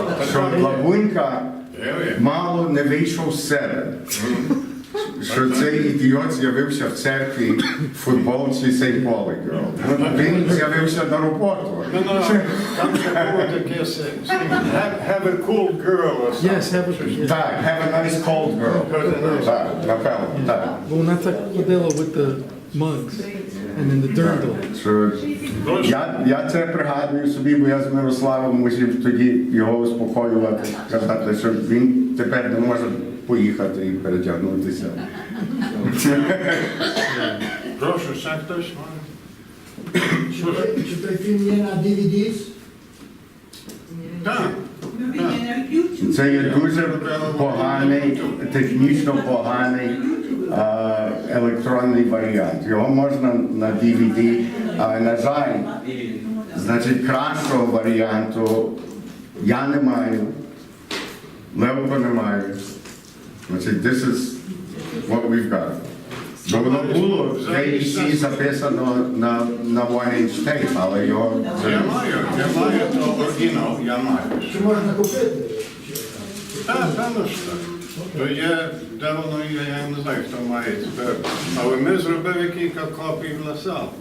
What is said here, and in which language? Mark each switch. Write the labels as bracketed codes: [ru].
[uk] Що Лавунька мало не вийшов з себе. Що цей ідіот з'явився в церкві в футболці St. Pauli girl. Він з'явився на роботу. Там ще було таке, [en] have a cool girl. Yes, have a... [uk] Так, [en] have a nice cold girl. [uk] Так, напевно, так. Бо вона так ходила [en] with the mugs and then the dirndl. [uk] Що я це пригадую собі, бо я з Мирославом мусив тоді його успокоювати, казати, що він тепер не може поїхати і перетягнутися. Прошу, ще хтось має? Чи той фільм є на DVD? Так. Це є дуже поганий, технічно поганий електронний варіант. Його можна на DVD, але, на жаль, значить, кращого варіанту Я не маю, Левко не має. Значить, [en] this is what we've got. [uk] Бо воно було в JEC записано на [en] one-inch tape, [uk] але його... Я маю то оригінал, я маю. Чи можна купити? Так, певно що так. То є, де воно є, я не знаю, хто має тепер. Але ми зробили кілька копій в Ласал.